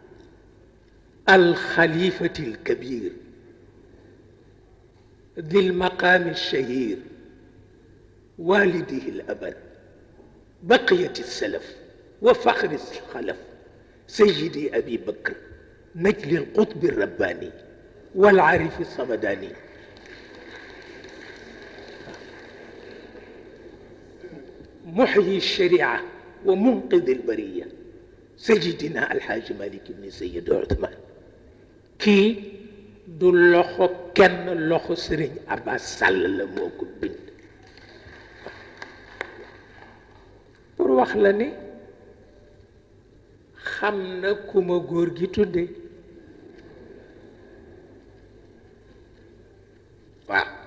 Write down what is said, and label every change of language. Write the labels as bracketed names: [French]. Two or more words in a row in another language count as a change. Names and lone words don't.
[Arabic] الخليفة الكبير ذي المقام الشهير والده الأبد بقية السلف وفخر الخلف سيدي أبي بكر نجل القطب الرباني والعارف الصمداني محيي الشريعة ومنقذ البرية سيدنا الحاج مالك بن سيد عثمان كي [Wolof] du loxo kenn loxo sëriñ Abbas Sall la moo ko bind pour wax la ni xam na ku ma góor gi tudde waaw